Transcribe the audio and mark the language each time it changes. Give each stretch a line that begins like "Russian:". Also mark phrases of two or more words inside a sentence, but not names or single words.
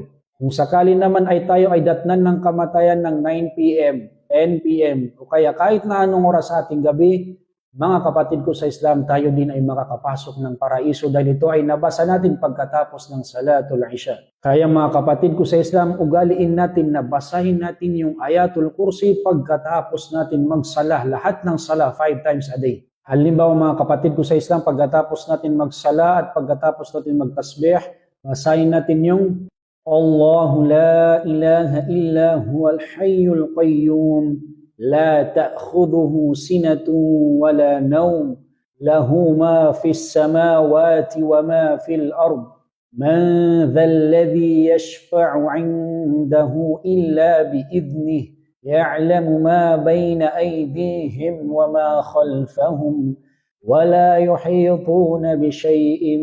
Filipino: Kung sakali naman ay tayo ay datnan ng kamatayan ng 9 PM, 10 PM, o kaya kahit na anong oras sa ating gabi, mga kapatid ko sa Islam, tayo din ay makakapasok ng paraiso dahil ito ay nabasa natin pagkatapos ng
Arabic: صلاة العشاء.
Filipino: Kaya mga kapatid ko sa Islam, ugaliin natin na basahin natin yung Ayatul Kursi pagkatapos natin magsala, lahat ng sala 5
English: times a day.
Filipino: Halimbawa mga kapatid ko sa Islam, pagkatapos natin magsala at pagkatapos natin magtasbih, basahin natin yung
Arabic: الله لا إله إلا هو الحي القيوم لا تأخذه سنة ولا نوم له ما في السماوات وما في الأرض من ذا الذي يشفع عنده إلا بإذنه يعلم ما بين أيديهم وما خلفهم ولا يحيطون بشيء